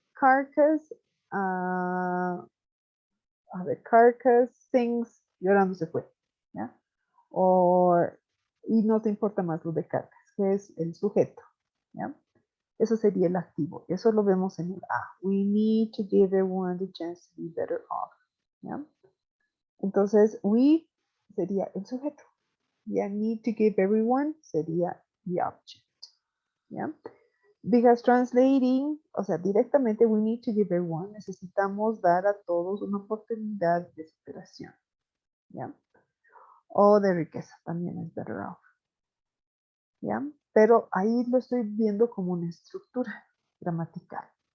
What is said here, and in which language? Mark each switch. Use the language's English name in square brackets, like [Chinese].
[Spanish] Carcass, a ver, Carcass [English] sings, [Spanish] llorando se fue. ¿Ya? Y no te importa más lo de Carcass, que es el sujeto. ¿Ya? Eso sería el activo. Eso lo vemos en el A. [English] We need to give everyone the chance to be better off. [Spanish] ¿Ya? Entonces, we sería el sujeto. Ya, [English] need to give everyone [Spanish] sería [English] the object. [Spanish] ¿Ya? [English] Because translating, [Spanish] o sea, directamente [English] we need to give everyone, [Spanish] necesitamos dar a todos una oportunidad de superación. ¿Ya? O de riqueza, también es [English] better off. [Spanish] ¿Ya? Pero ahí lo estoy viendo como una estructura gramatical.